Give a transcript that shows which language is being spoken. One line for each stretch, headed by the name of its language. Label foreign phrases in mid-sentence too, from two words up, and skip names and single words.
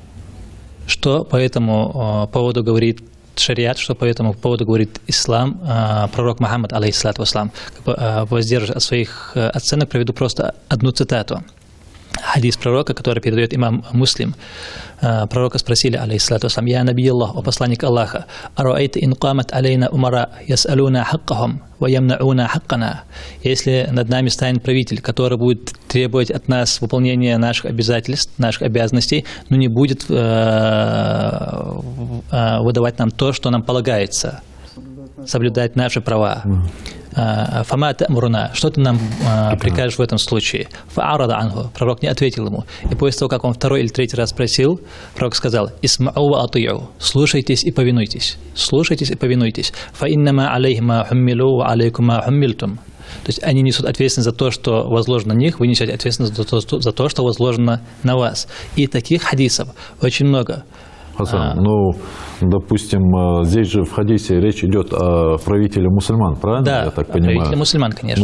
Russian: Что по этому поводу говорит шариат, что по этому поводу говорит ислам, пророк Мухаммад,
Arabic: عليه الصلاة والسلام.
Russian: Воздерживаясь от своих оценок, приведу просто одну цитату. Хадис пророка, который передает имам Муслим. Пророка спросили,
Arabic: عليه الصلاة والسلام: «يا نبي الله,
Russian: о посланник Аллаха,
Arabic: أرأيت إن قامت علينا أمراء يسألون حقهم ويمنعونا حقنا».
Russian: Если над нами станет правитель, который будет требовать от нас выполнения наших обязательств, наших обязанностей, но не будет выдавать нам то, что нам полагается, соблюдать наши права.
Arabic: «فما تأمرون»,
Russian: что ты нам прикажешь в этом случае?
Arabic: «فأعرض عنه»,
Russian: пророк не ответил ему. И после того, как он второй или третий раз спросил, пророк сказал:
Arabic: «اسمعوا وأطيعوا»,
Russian: слушайтесь и повинуйтесь. Слушайтесь и повинуйтесь.
Arabic: «فإنما عليه ما حملوا وعليكم ما حملتم».
Russian: То есть они несут ответственность за то, что возложено на них, вы несете ответственность за то, что возложено на вас. И таких хадисов очень много. Хасан, ну, допустим, здесь же в хадисе речь идет о правителе мусульман, правильно? Да, я так понимаю. правителе мусульман, конечно.